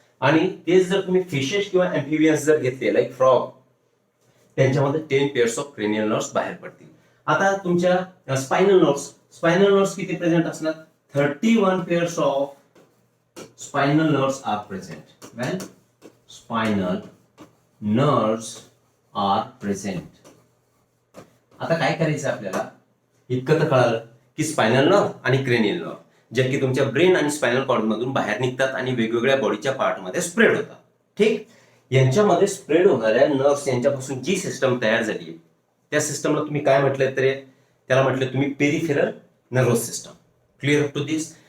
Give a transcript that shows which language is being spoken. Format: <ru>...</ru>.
<mr>आणि तेच जर तुम्ही फिशेस किंवा ऍम्फिबियन्स जर घेतले लाईक फ्रॉग, त्यांच्यामध्ये</mr> <en>10 pairs of cranial nerves</en> <mr>बाहेर पडतील. आता तुमच्या स्पायनल नर्व्स किती प्रेझेंट असणार,</mr> <en>31 pairs of spinal nerves are present. When spinal nerves are present.</en> <mr>आता काय करायचं आपल्याला, इतकं तर कळालं की स्पायनल नर्व आणि क्रेनियल नर्व जे की तुमच्या ब्रेन आणि स्पायनल कॉर्ड मधून बाहेर निघतात आणि वेगवेगळ्या बॉडीच्या पार्टमध्ये स्प्रेड होतात. ठीक, यांच्यामध्ये स्प्रेड होणाऱ्या नर्व्स यांच्यापासून जी सिस्टम तयार झाली त्या सिस्टमला तुम्ही काय म्हटलं तर त्याला म्हटलं तुम्ही peripheral nervous system.</mr> <en>Clear to this.</en>